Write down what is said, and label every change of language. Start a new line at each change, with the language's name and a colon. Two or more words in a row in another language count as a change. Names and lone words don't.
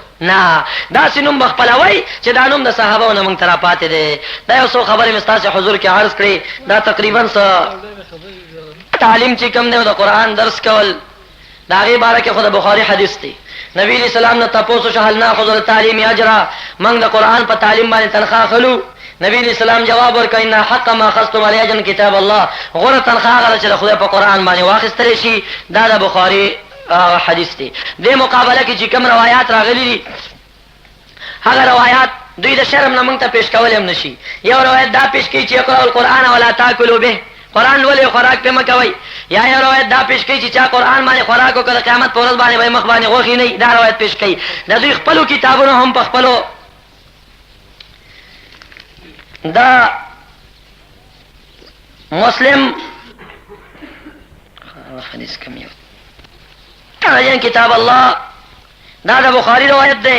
Pashto: نه، داسې نوم به خپلوئ چې دا نوم د صحابو نه موږ ته راپاتې دی. دا یو څو خبرې مې ستاسې حضور کې عرض کړې. دا تقریبا تعلیم چې کوم دی د قرآن درس کول، د هغې باره کې خو د بخاري حدیث دی. نبی
Arabic: علیہ السلام
Pashto: نه تپوس وشو
Arabic: هل ناخذ التعلیم اجرا،
Pashto: موږ د قرآن په تعلیم باندې تنخواه اخلو؟ نبی
Arabic: علیہ السلام
Pashto: جواب ورکړ
Arabic: ان حق ما اخذتم علی اجر کتاب الله،
Pashto: غوره تنخواه هغه چې د خدای په قرآن باندې واخیستلی شي. دا د بخاري حدیث دی. دې مقابله کې چې کوم روایات راغلي دي هغه روایات دوی د شرم نه موږ ته پیش کول هم نشي. یو روایت دا پیش کوي چې
Arabic: اقرأوا القرآن ولا تاکلوا به،
Pashto: قرآن ولې خوراک پې مه کوئ. یا یو روایت دا پیش کوي چې چا قرآن باندې خوراک وکړه د قیامت په ورځ باندې به یې مخ باندې غوښې نه وي. دا روایت پیش کوي. د دوی خپلو کتابونو هم په خپلو دا مسلم حدیث کم یو کتاب الله دا د بخاري روایت دی.